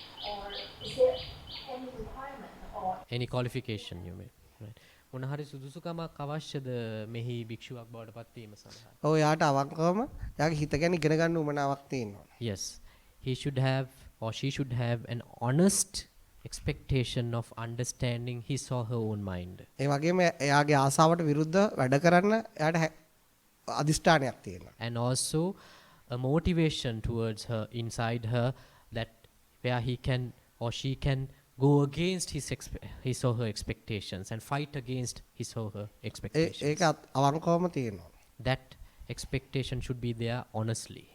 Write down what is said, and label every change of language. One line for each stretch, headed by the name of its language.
English: Or is there any requirement or Any qualification you may. Right.
Sinhala: මොන හරි සුදුසුකමක් අවශ්‍යද මෙහි භික්ෂුවක් බවට පත් වීම සඳහා? ඔව් යාට අවංකවම යාගේ හිත ගැන ඉගෙන ගන්න උවමනාවක් තියෙනවා.
English: Yes, he should have or she should have an honest expectation of understanding his or her own mind.
Sinhala: ඒ වගේම එයාගේ ආසාවට විරුද්ධව වැඩ කරන්න එයාට අදිෂ්ඨානයක් තියෙනවා.
English: And also a motivation towards her inside her, that where he can or she can go against his or her expectations and fight against his or her expectations.
Sinhala: ඒක අවංකවම තියෙනවා.
English: That expectation should be there honestly.